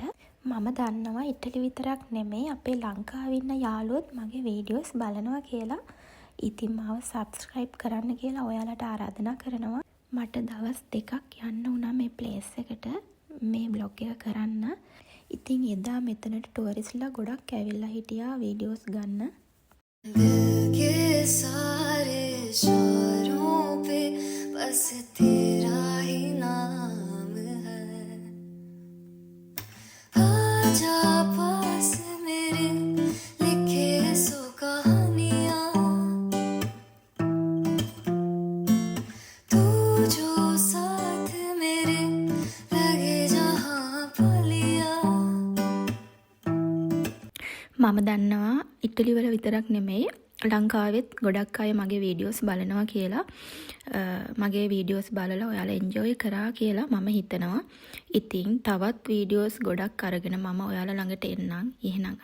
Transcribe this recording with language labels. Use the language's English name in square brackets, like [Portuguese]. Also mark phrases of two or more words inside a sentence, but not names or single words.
[Sinhala] මම දන්නවා ඉටලි විතරක් නෙමෙයි අපේ ලංකාවේ ඉන්න යාළුවොත් මගේ වීඩියෝස් බලනවා කියලා. ඉතින් මාව සබ්ස්ක්‍රයිබ් කරන්න කියලා ඔයාලට ආරාධනා කරනවා. මට දවස් 2ක් යන්න වුණා මේ ප්ලේස් එකට මේ බ්ලොග් එක කරන්න. ඉතින් එදා මෙතනට ටුවරිස්ට්ලා ගොඩක් ඇවිල්ලා හිටියා වීඩියෝස් ගන්න. [Hindi] दिल के सारे शोरों पे बस तेरा ही नाम है आजा पास मेरे लिखे सो कहानियां तू जो साथ मेरे लगे जहां पलिया [Sinhala] මම දන්නවා ඉටලි වල විතරක් නෙමෙයි ලංකාවෙත් ගොඩක් අය මගේ වීඩියෝස් බලනවා කියලා. මගේ වීඩියෝස් බලලා ඔයාලා එන්ජොයි කරා කියලා මම හිතනවා. ඉතින් තවත් වීඩියෝස් ගොඩක් අරගෙන මම ඔයාලා ළඟට එන්නම්.